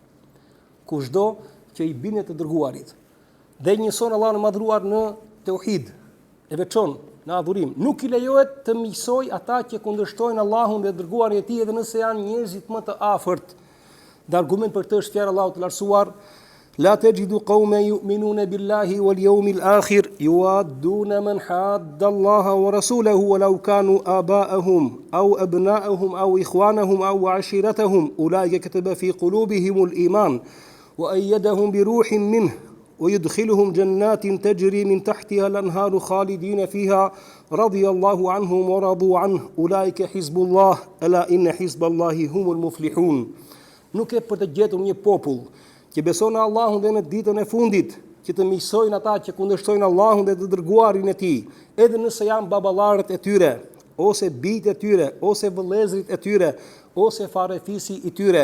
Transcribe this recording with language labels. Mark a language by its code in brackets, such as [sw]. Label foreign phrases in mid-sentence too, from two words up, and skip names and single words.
[sq] Kushdo që i bindet të dërguarit dhe njëson Allahun e madhruar në tauhid, e veçon në adhurim, nuk i lejohet të miqsoj ata që kundërshtojnë Allahun dhe dërguarin e tij, edhe nëse janë njerëzit më të afërt. Dhe argument për këtë është fjala e Allahut të lartësuar: [ar] "لا تجد قوما يؤمنون بالله وال اليوم الآخر يوادون من حاد الله ورسوله ولو كانوا آباءهم أو أبناءهم أو إخوانهم أو عشيرتهم أولئك كتب في قلوبهم الإيمان وأيدهم بروح منه ويدخلهم جنات تجري من تحتها الأنهار خالدين فيها رضي الله عنهم ورضوا عنه أولئك حزب الله ألا إن حزب الله هم المفلحون." [sq] Nuk e për të gjetur një popull që beson në Allahun dhe në ditën e fundit, që të miqsojnë ata që kundërshtojnë Allahun dhe të dërguarin e tij, edhe nëse janë baballarët e tyre, ose bijtë e tyre, ose vëllezërit e tyre, ose farefisi i tyre.